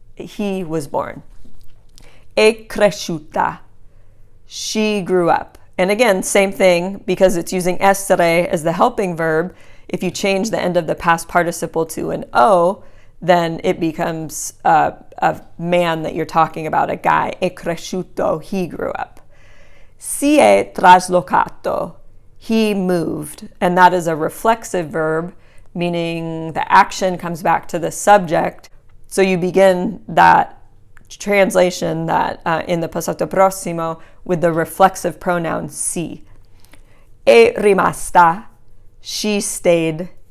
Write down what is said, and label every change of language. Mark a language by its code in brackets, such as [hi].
[en] He was born. [it] È cresciuta. [en] She grew up. And again, same thing, because it's using essere as the helping verb. If you change the end of the past participle to an o, then it becomes a man that you're talking about, a guy. [it] È cresciuto, [en] he grew up. [it] Si è traslocato, [en] he moved. And that is a reflexive verb, meaning the action comes back to the subject. So you begin that translation that in the passato prossimo with the reflexive pronoun si. [it] È rimasta, [en] she stayed.